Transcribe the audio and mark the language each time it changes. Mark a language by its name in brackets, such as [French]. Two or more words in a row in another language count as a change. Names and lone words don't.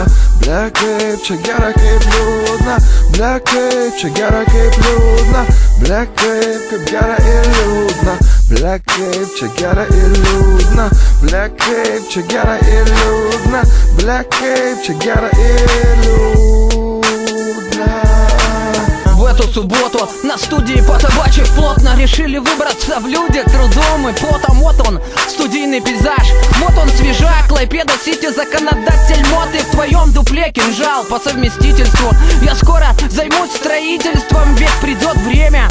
[Lithuanian] Ble kaip čia gera, kaip liūdna. Ble kaip čia gera, kaip liūdna. Ble kaip gera ir liūdna. Ble kaip čia gera ir liūdna. Ble kaip čia gera ir liūdna. Ble kaip čia gera ir liūdна. [Russian] В эту субботу на студии Потабачек плотно решили выбраться в люди трудом и потом. Вот он, студийный пейзаж, вот он свежак. Клайпеда Сити, законодатель мод. И в твоем дупле кинжал по совместительству. Я скоро займусь строительством, ведь придет время.